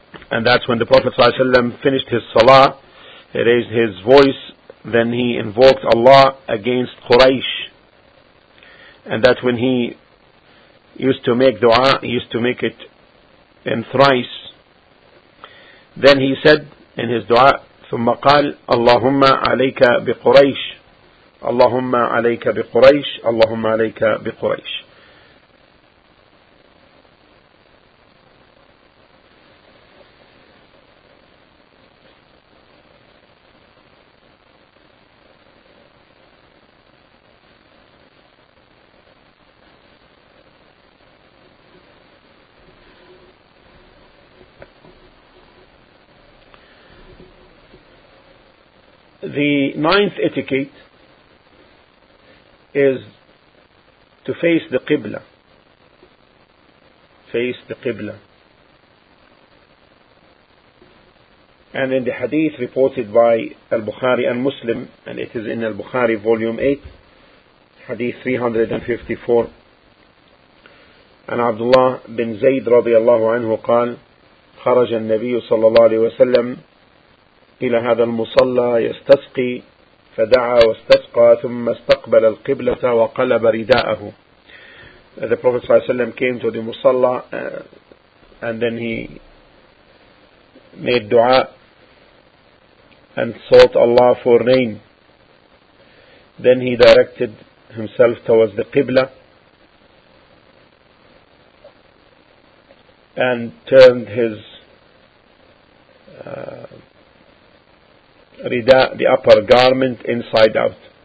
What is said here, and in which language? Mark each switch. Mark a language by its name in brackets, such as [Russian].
[English] And that's when the Prophet ﷺ finished his salah, he raised his voice, then he invoked Allah against Quraysh. And that when he used to make dua, he used to make it in thrice. Then he said in his dua, [Arabic] ثُمَّ قَالْ اللَّهُمَّ عَلَيْكَ بِقُرَيْشِ اللَّهُمَّ عَلَيْكَ بِقُرَيْشِ اللَّهُمَّ عَلَيْكَ بِقُرَيْشِ. [English] The ninth etiquette is to face the Qibla. Face the Qibla. And in the hadith reported by Al-Bukhari and Muslim, and it is in Al-Bukhari volume 8, hadith 354. And Abdullah bin Zayd radiallahu anhu qal, [Arabic] خرج النبي صلى الله عليه وسلم إلى هذا المصلى يستسقي فدعا واستسقى ثم استقبل القبلة وقلب رداءه. [English] The Prophet ﷺ came to the musalla and then he made dua and sought Allah for rain. Then he directed himself towards the Qibla and turned his Rida, the upper garment, inside out.